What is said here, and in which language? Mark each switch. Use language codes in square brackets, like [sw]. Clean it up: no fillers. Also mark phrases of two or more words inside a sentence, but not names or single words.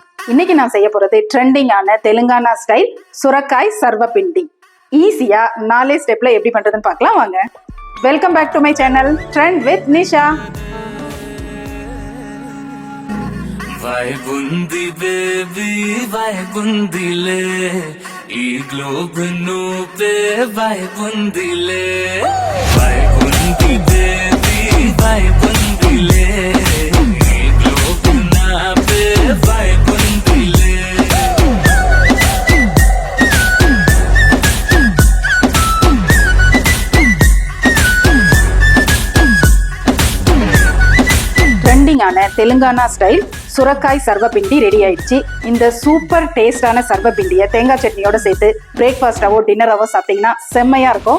[ta] இன்னைக்கு நான் செய்ய போறது ட்ரெண்டிங்கான தெலுங்கானா ஸ்டைல் சுரக்காய் சர்வபிண்டி. ஈஸியா 4 ஸ்டெப்ல எப்படி பண்றதுன்னு பார்க்கலாம் வாங்க. [en] welcome back to my channel Trend with Nisha. [te] వైగుంది బేబీ వైగుందిలే ఈ గ్లోబ్ నువ్వే వైగుందిలే వైగుంది బేబీ వైగుందిలే ఈ గ్లోబ్ నావే వైగుందిలే. [ta] ட்ரெண்டிங்கான தெலுங்கானா ஸ்டைல் சுரக்காய் சர்வபிண்டி ரெடி ஆயிடுச்சு. இந்த [en] super tasty [ta] சர்வபிண்டியை தேங்காய் சட்னியோட சேர்த்து பிரேக்ஃபாஸ்டாவோ டின்னராவோ சாப்பிட்டீங்கன்னா செம்மையா இருக்கும்.